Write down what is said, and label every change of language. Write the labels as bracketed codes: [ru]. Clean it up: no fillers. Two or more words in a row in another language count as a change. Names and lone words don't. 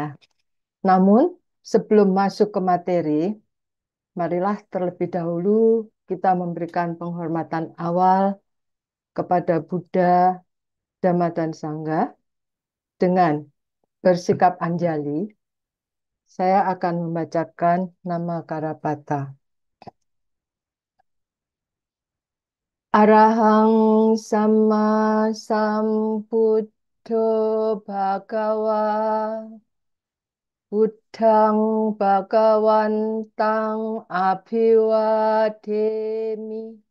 [id] Namun sebelum masuk ke materi, marilah terlebih dahulu kita memberikan penghormatan awal kepada Buddha, Dhamma, dan Sangha dengan bersikap anjali. Saya akan membacakan nama Karapata. [pi] Arahang sama sambuddho bhagawa Buddhang bhagawantang abhiwademi